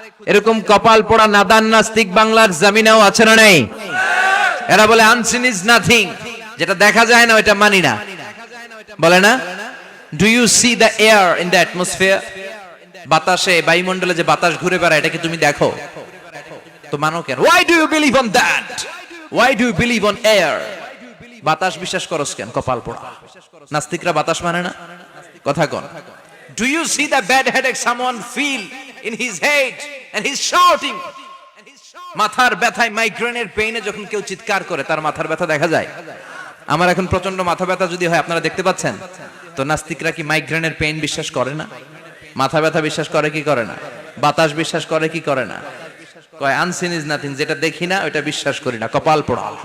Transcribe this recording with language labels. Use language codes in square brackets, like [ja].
[bn] এরকম কপাল পোড়া নাদান নাস্তিক বাংলার জমিনেও আছে না নেই? এরা বলে [en] unseen is nothing, [bn] যেটা দেখা যায় না ওটা মানি না, বলে না? [en] Do you see the air in the atmosphere? [bn] বাতাসে, বায়ুমণ্ডলে যে বাতাস ঘুরে বেড়ায় এটাকে তুমি দেখো তো মানো কেন? [en] Why do you believe on that? Why do you believe on air? [bn] বাতাস বিশ্বাস করস কেন? কপাল পোড়া নাস্তিকরা বাতাস মানে না। কথা কোন? [en] Do you see the bad headache someone feel in his head and he's shouting? [bn] মাথার ব্যথায়, মাইগ্রেনের পেইনে যখন কেউ চিৎকার করে তার মাথার ব্যথা দেখা যায়। আমার এখন প্রচন্ড মাথা ব্যথা যদি হয়, আপনারা দেখতে পাচ্ছেন তো, নাস্তিকরা কি মাইগ্রেনের পেইন বিশ্বাস করে না? মাথা ব্যথা বিশ্বাস করে কি করে না? বাতাস বিশ্বাস করে কি করে না? কয় [en] unseen is nothing, [bn] যেটা দেখি না ওটা বিশ্বাস করি না, কপাল পোড়া।